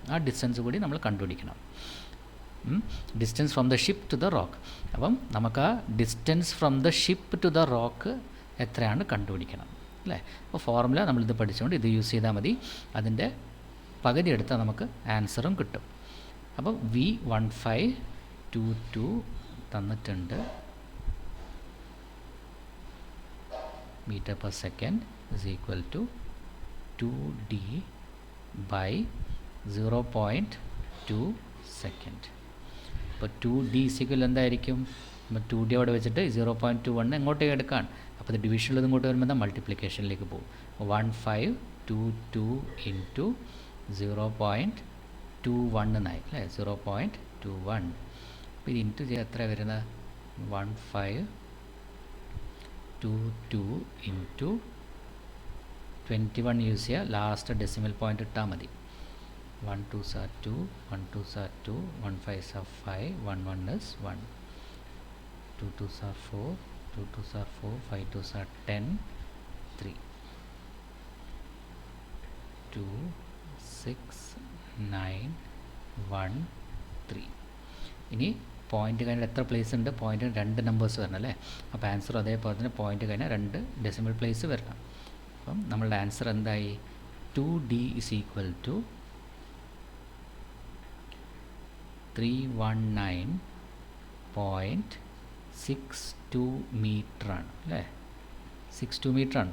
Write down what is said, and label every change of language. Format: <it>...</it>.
<ml>ആ ഡിസ്റ്റൻസ് കൂടി നമ്മൾ കണ്ടുപിടിക്കണം.</ml> <en>Distance from the ship to the rock.</en> <ml>അപ്പം നമുക്ക് ആ</ml> <en>distance from the ship to the rock</en> <ml>എത്രയാണ് കണ്ടുപിടിക്കണം അല്ലേ. അപ്പോൾ ഫോർമുല നമ്മളിത് പഠിച്ചുകൊണ്ട് ഇത് യൂസ് ചെയ്താൽ മതി, അതിൻ്റെ പകുതി എടുത്താൽ നമുക്ക് ആൻസറും കിട്ടും. അപ്പോൾ V1522 തന്നിട്ടുണ്ട്,</ml> <en>meter per second is equal to 2d by 0.2 second.</en> <ml>അപ്പോൾ 2d ഈക്വൽ എന്തായിരിക്കും, നമ്മൾ 2d അവിടെ വെച്ചിട്ട് 0.21 എങ്ങോട്ടേക്ക് എടുക്കാൻ, അപ്പോൾ ഇത് ഡിവിഷനിൽ ഇങ്ങോട്ട് വരുമ്പോൾ എന്താ മൾട്ടിപ്ലിക്കേഷനിലേക്ക് പോകും. 1522 ഇൻറ്റു 0.21 എന്നായി അല്ലേ, 0.21. അപ്പോൾ ഇത് ഇൻറ്റു ചെയ്ത് എത്ര വരുന്നത്, 1522 ഇൻറ്റു 21 യൂസ് ചെയ്യുക, ലാസ്റ്റ് ഡെസിമൽ പോയിൻ്റ് ഇട്ടാൽ മതി.</ml> <en>1 2s are 2, 1 2s are 2, 1 5s are 5, 1 1 is 1, 2 2s are 4, 2 2s are 4, 5 2s are 10, 3, 2 6 9 1 3.</en> <ml>ഇനി പോയിൻ്റ് കഴിഞ്ഞാൽ എത്ര പ്ലേസ് ഉണ്ട്, പോയിൻറ്റ് 2 നമ്പേഴ്സ് വരണം അല്ലേ. അപ്പോൾ ആൻസർ അതേപോലെ തന്നെ പോയിൻ്റ് കഴിഞ്ഞാൽ 2 ഡെസിമൽ പ്ലേസ് വരണം. അപ്പം നമ്മളുടെ ആൻസർ എന്തായി,</ml> <en>2d is equal to 319.62</en> <ml>മീറ്ററാണ് അല്ലേ, 62 മീറ്ററാണ്.</ml>